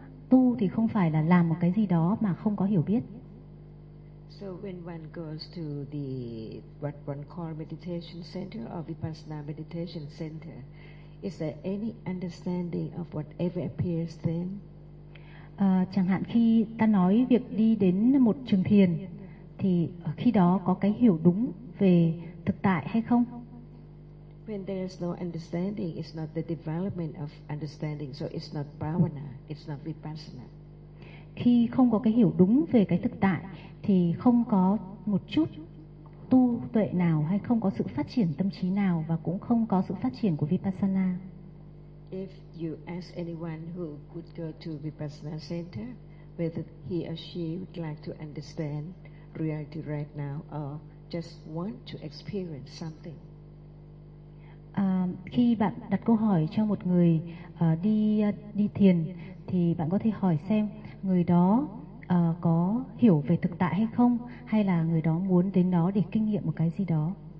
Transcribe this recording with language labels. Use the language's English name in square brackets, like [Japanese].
[Vietnamese] Tu thì không phải là làm một cái gì đó mà không có hiểu biết. [English] So when one goes to the what one call meditation center or vipassana meditation center, is there any understanding of whatever appears then? [Vietnamese] Chẳng hạn khi ta nói việc đi đến một trường thiền thì khi đó có cái hiểu đúng về thực tại hay không? [English] When there is no understanding, it's not the development of understanding, so it's not bhavana, it's not vipassana. [Vietnamese] Khi không có cái hiểu đúng về cái thực tại thì không có một chút tu tuệ nào hay không có sự phát triển tâm trí nào và cũng không có sự phát triển của vipassana. [English] If you ask anyone who could go to vipassana center whether he or she would like to understand reality right now or just want to experience something. [Vietnamese] Khi bạn đặt câu hỏi cho một người đi thiền thì bạn có thể hỏi xem người đó có hiểu về thực tại hay không, hay là người đó muốn đến đó để kinh nghiệm một cái gì đó.